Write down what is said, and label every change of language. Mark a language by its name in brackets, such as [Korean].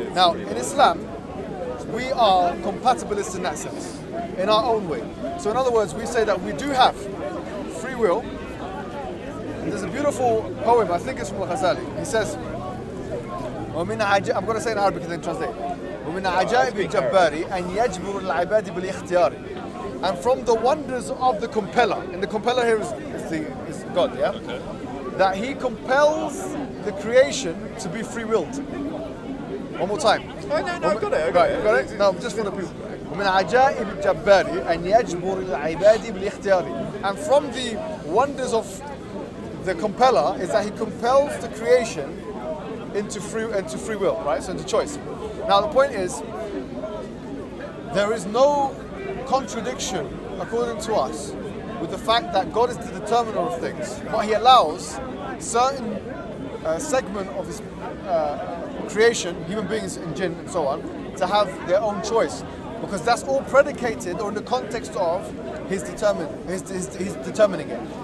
[English] Now, in Islam, we are compatibilists in that sense, in our own way. So in other words, we say that we do have free will. And there's a beautiful poem, I think it's from Ghazali. He says, I'm going to say in Arabic and then translate. [Arabic] ومن عجائب الجبار أن يجبر العباد بالاختيار. [English] And from the wonders of the compeller, and the compeller here is God, yeah? Okay. That he compels the creation to be free-willed. One more time. No, I got it. Got it? No, just for the people. [Arabic] ومن عجائب الجبار أن يجبر العباد بالاختيار. [English] And from the wonders of the compeller is that he compels the creation into free will, right? So into choice. Now the point is, there is no contradiction, according to us, with the fact that God is the determiner of things, but He allows certain segment of His creation, human beings and jinn and so on, to have their own choice, because that's all predicated on the context of His determining it.